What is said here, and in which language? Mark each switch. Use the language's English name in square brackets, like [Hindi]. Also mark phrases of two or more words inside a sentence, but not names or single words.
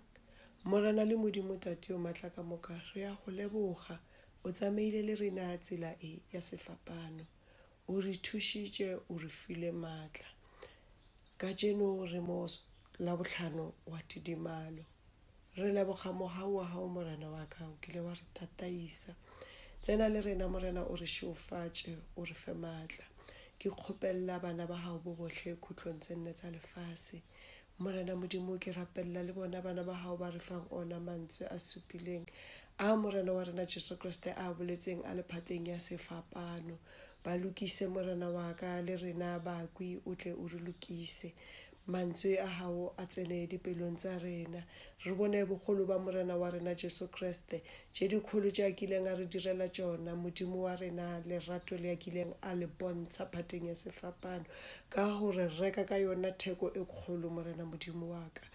[Northern Sotho] Morena le modimo tate o matla ka moka re a go leboga. O tsamaile le rena tsela e ya sefapano. O re thušitše, o re file maatla. Ka jeno re mo la bohlano wa tidimalo. Re leboga mogau wa hao morena wa ka, o kile wa re tataisa. Tsena le rena morena o re šofatše, o re fe maatla. Ke kgopella bana ba hao bo bohle khutlong tse nne tsa lefase. Morena modimo ke rapella le bona bana ba hao ba re fang ona mantswe a supileng a morena wa rena Jesu Kriste a boletseng a lephateng ya sefapano. Ba lokise morena wa ka le rena ba kwi o tle o re lokise. Mantswe a hao a tsene dipelong tsa rena. Re bone bogolo ba morena wa rena Jesu Kriste tše dikgolo tše a kileng a re direla tšona. Modimo wa rena lerato le a kileng a le bontsha phateng ya sefapano ka gore reka ka yona theko e kgolo morena modimo wa ka.